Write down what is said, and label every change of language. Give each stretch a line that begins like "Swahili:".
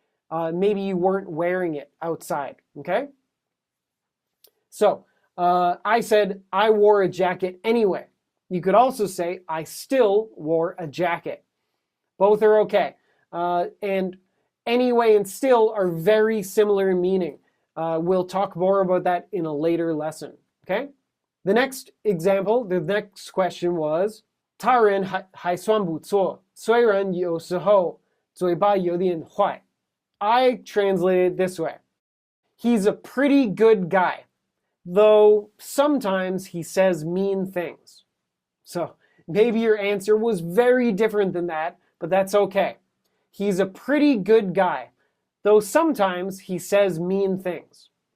English: Maybe you weren't wearing it outside, okay? So, I said I wore a jacket anyway. You could also say I still wore a jacket. Both are okay. And anyway and still are very similar in meaning. We'll talk more about that in a later lesson, okay? The next example, the next question was
Chinese: 他人还算不错，虽然有时候嘴巴有点坏。
English: I translate it this way. He's a pretty good guy, though sometimes he says mean things. So maybe your answer was very different than that, but that's okay. He's a pretty good guy, though sometimes he says mean things.